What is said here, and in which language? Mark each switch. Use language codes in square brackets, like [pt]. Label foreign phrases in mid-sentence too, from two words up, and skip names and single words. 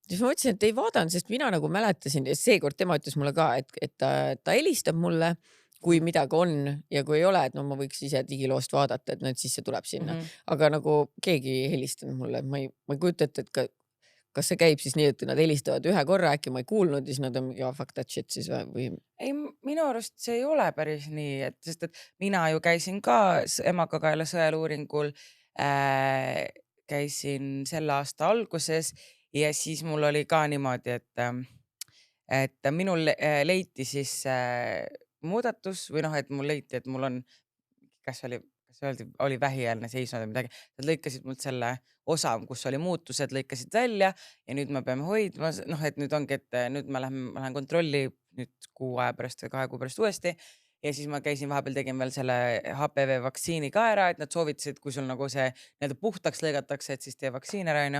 [et] siis ma mõtlesin, et ei vaadanud, sest mina nagu mäletasin ja seekord tema ütles mulle ka, et ta helistab mulle, kui midagi on ja kui ei ole, et no ma võiks ise digiloost vaadata, et no, et siis see tuleb sinna. Aga nagu keegi ei helistanud mulle, ma ei kujuta ette, et kas see käib siis nii, et nad helistavad ühe korra, äkki ma ei kuulnud ja siis nad on [en] fuck that shit [et] siis või? Ei, minu arust see ei ole päris nii, et sest et mina ju käisin ka Emakakaela sõeluuringul, käisin selle aasta alguses ja siis mul oli ka niimoodi, et minul leiti siis muudatus või noh, et mul leiti, et mul on, kas oli vähieelne seisund või midagi, nad lõikasid mult selle osa, kus oli muutused, lõikasid välja ja nüüd me peame hoidma, noh, et nüüd ongi, et nüüd ma lähen kontrolli nüüd 6 aja pärast või 2 kuu pärast uuesti ja siis ma käisin vahepeal, tegin veel selle HPV vaktsiini ka ära, et nad soovitasid, kui sul nagu see nii-öelda puhtaks lõigatakse, et siis tee vaktsiin ära, onju.